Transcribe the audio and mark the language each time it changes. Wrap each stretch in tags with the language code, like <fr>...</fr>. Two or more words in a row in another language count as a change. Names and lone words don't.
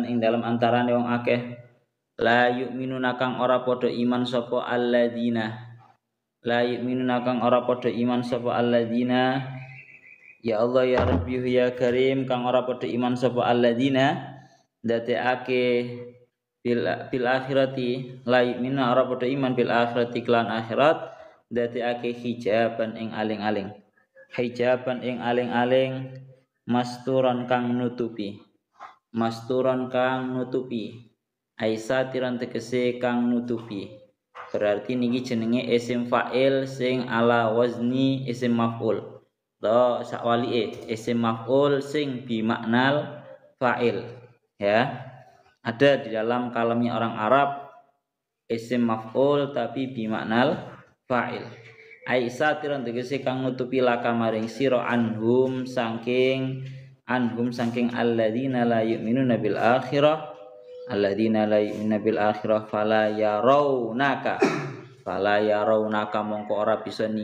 <jv>ing dalem antarane wong akeh</jv> <ar>la yu'minuna</ar> <jv>kang ora padha iman sapa</jv> <ar>alladzina la yu'minuna</ar> <jv>kang ora padha iman sapa</jv> <ar>alladzina ya Allah ya Rabbi ya Karim</ar> <jv>kang ora padha iman sapa alladzina ndadekake</jv> <ar>bil akhirati la yu'minu</ar> <jv>ora padha iman</jv> <ar>bil akhirati</ar> <jv>lan akhirat ndadekake hijaban ing aling-aling hijaban ing aling-aling masturan kang nutupi aisatiran tegese kang nutupi berarti niki jenenge</jv> <ar>isim fa'il</ar> <jv>sing</jv> <ar>ala wazni isim</ar> <jv>maf'ul to sakwalike</jv> <ar>isim maf'ul</ar> <jv>sing</jv> <ar>bi maknal fa'il</ar> <id>ya ada di dalam kalamnya orang Arab</id> <ar>isim maf'ul</ar> <jv>tapi</jv> <ar>bi maknal fa'il</ar> <jv>aisatiran tegese kang nutupi laka maring sira anhum saking</jv> <ar>alladzina la yu'minuna bil akhirah fala yarawnaka</ar> <jv>mongko ora bisa</jv>